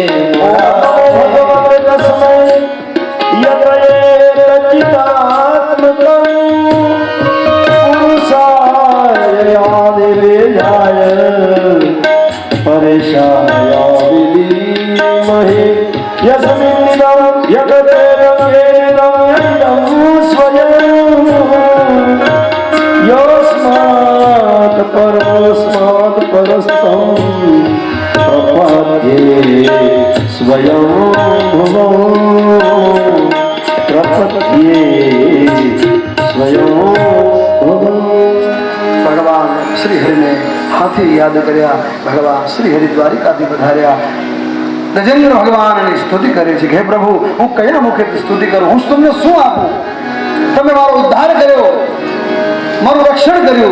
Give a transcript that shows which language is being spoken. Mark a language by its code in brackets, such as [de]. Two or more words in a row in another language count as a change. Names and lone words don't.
[sa] यतचितात्मकं पुरुषाय आदिवेशाय परेशाय विधीमहि यस्मिन्निदं जगदेदं वेदं यदिदं स्वयं यस्मात् परस्मात् परस्तं प्रपद्ये स्वयं भुवो प्रपद्ये स्वयं भुवो। [gu] ભગવાન શ્રી હરિને હાથી યાદ કર્યા। ભગવાન શ્રી હરિ દ્વારિકાથી પધાર્યા। ગજેન્દ્ર ભગવાનની સ્તુતિ કરે છે કે હે પ્રભુ હું કયા મુખેથી સ્તુતિ કરું, હું તમને શું આપું? તમે મારો ઉદ્ધાર કર્યો, મારું રક્ષણ કર્યું।